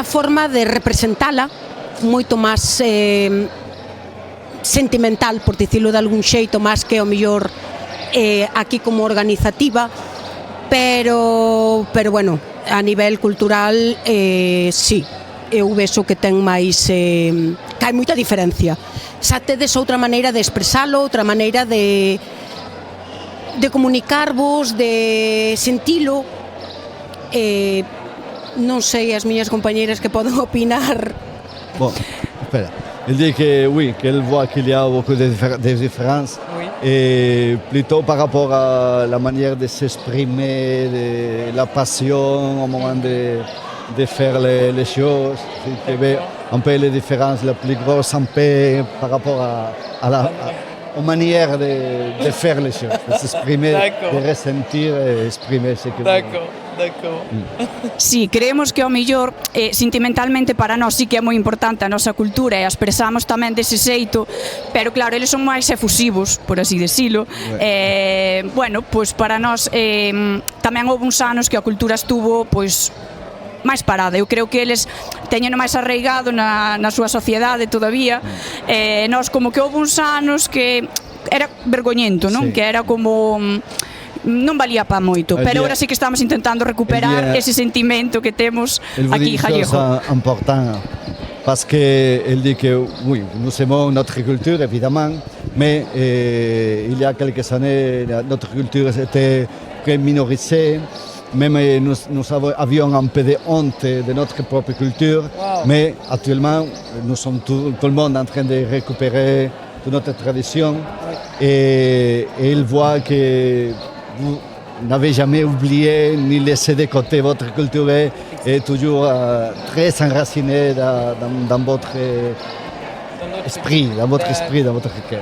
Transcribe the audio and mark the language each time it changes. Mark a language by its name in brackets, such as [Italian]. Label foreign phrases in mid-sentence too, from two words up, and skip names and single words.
[Galician] forma de representala, moito máis sentimental, por dicilo de algún xeito, máis que o mellor aquí como organizativa, pero bueno, a nivel cultural sí, eu vexo que ten máis que hai moita diferencia. Xa tedes outra maneira de expresalo, outra maneira de comunicarvos, de sentilo. Non sei as miñas compañeiras que poden opinar. [French] Bon, espera. Il dit que oui, qu'elle voit qu'il y a beaucoup de différences, oui. Et plutôt par rapport à la manière de s'exprimer, de la passion au moment de faire les choses. Un peu les différences, la plus grosse un peu par rapport aux manières de faire les choses, de s'exprimer, de ressentir et exprimer ce que D'accord. [Galician] Sí, creemos que ao mellor sentimentalmente para nós sí que é moi importante a nosa cultura e a expresamos tamén dese xeito, pero claro, eles son máis efusivos, por así decilo. Bueno, pois para nós tamén houve uns anos que a cultura estuvo pois máis parada. Eu creo que eles teñen máis arraigado na súa sociedade todavía. Nós como que houve uns anos que era vergoñento, non? Que era como non valía pa moito, pero agora sí que estamos intentando recuperar ese sentimento que temos aquí en Jallejo. [French] Important parce qu'il dit que oui, nous aimons notre culture, évidemment, mais il y a quelques années, notre culture était très minorisée. Même nous avions un peu de honte de notre propre culture, mais actuellement, nous sommes tout le monde en train de récupérer toute notre tradition et il voit que vous n'avez jamais oublié ni laissé de côté votre culture et toujours très enraciné dans votre esprit, dans votre cœur.